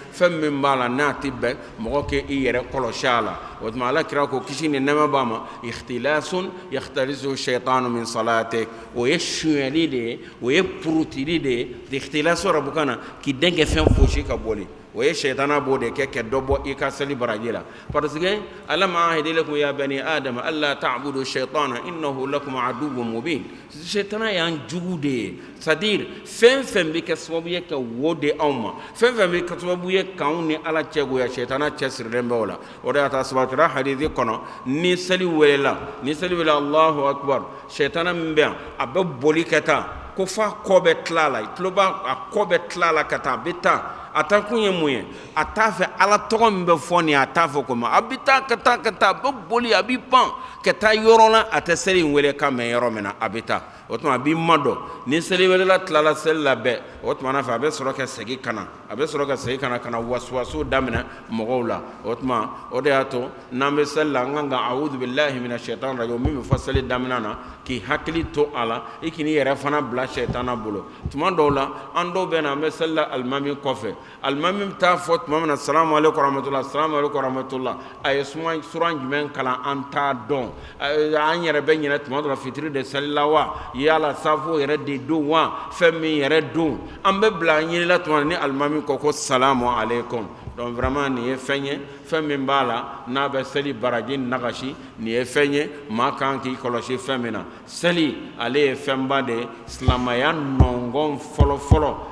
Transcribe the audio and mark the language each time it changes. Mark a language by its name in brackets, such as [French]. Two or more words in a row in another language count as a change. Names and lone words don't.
[Bambara] fɛn min b'a la n'a tɛ bɛn mɔgɔ k'i yɛrɛ kɔlɔsi a la o tuma Alakira ko kisi ni nɛɛma b'a ma [Arabic] اختلاس يختلس الشيطان من صلاتك [Bambara] o ye sonyɛli de ye o ye purutili de ye ikhtilasu arabukan na k'i den kɛ fɛn fosi ka bɔli o ye sɛtana b'o de kɛ dɔ bɔ i ka seli baraji la [French] parce que [Bambara] Ala ma [Arabic] أعهد لكم يا بني آدم ألا تعبدوا الشيطان إنه لكم عدو مبين [Bambara] sɛtana y'an jugu de ye c'est-à-dire fɛn fɛn bɛ kɛ sababu ye ka wo de anw ma fɛn fɛn bɛ kɛ sababu ye k'anw ni Ala cɛgoya sɛtana cɛsirilen bɛ o la o de y'a ta sabatira hadithi kɔnɔ ni seli welela [Arabic] الله أكبر [Bambara] sɛtana min bɛ yan a bɛ boli ka taa ko f'a kɔ bɛ tila a la i tulo b'a a kɔ bɛ tila a la ka taa a bɛ taa a taa kun ye mun ye a t'a fɛ Ala tɔgɔ min bɛ fɔ nin a t'a fɛ ko ma a bɛ taa ka taa a bɛ boli a bɛ pan ka taa yɔrɔ la a tɛ seli in wele kan mɛn yɔrɔ min na a bɛ taa o tuma a b'i madɔ ni seli welela tilala seli la bɛɛ o tuma fɛ a bɛ sɔrɔ ka segin ka na ka na wasuwaso daminɛ mɔgɔw la o tuma o de y'a to n'an bɛ seli la an kan ka [Arabic] أعوذ بالله من الشيطان الرجيم [Bambara] min bɛ fɔ seli daminɛ na k'i hakili to a la i k'i yɛrɛ fana bila sɛtana bolo tuma dɔw la an dɔw bɛ na an bɛ seli la alimami kɔfɛ alimami bɛ taa fɔ tuma min na [Arabic] السلام عليكم ورحمة الله [Bambara] a ye sura jumɛn kalan an t'a dɔn an yɛrɛ bɛ ɲinɛ tuma dɔ la fitiri de seli la wa yala safo yɛrɛ de don wa fɛn min yɛrɛ don an bɛ bila an ɲinila tuma ni alimami ko [Arabic] السلام عليكم [French] donc vraiment [Bambara] nin ye fɛn ye fɛn min b'a la n'a bɛ seli baraji nagasi nin ye fɛn ye maa kan k'i kɔlɔsi fɛn min na seli ale ye fɛnba de ye silamɛya nɔngɔn fɔlɔfɔlɔ